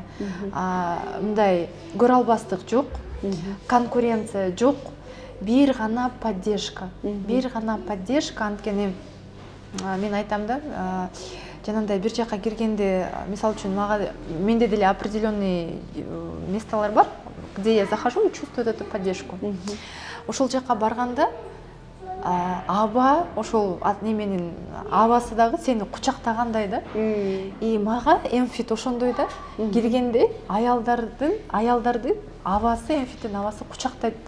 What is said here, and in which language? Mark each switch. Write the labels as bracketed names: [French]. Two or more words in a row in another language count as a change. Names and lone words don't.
[Kyrgyz] Мындай көрө албастык жок, конкуренция жок, бир гана поддержка. Бир гана поддержка. Анткени мен айтам да, жанагындай бир жака киргенде, мисалы үчүн менде деле определенный месталар бар, [Russian] где я захожу и чувствую эту поддержку. [Kyrgyz] Ошол жака барганда аба, ошол неменин абасы дагы сени кучактагандай да. И мага эмфит ошондой да. Киргенде аялдардын абасы, эмфиттин абасы кучактайт да.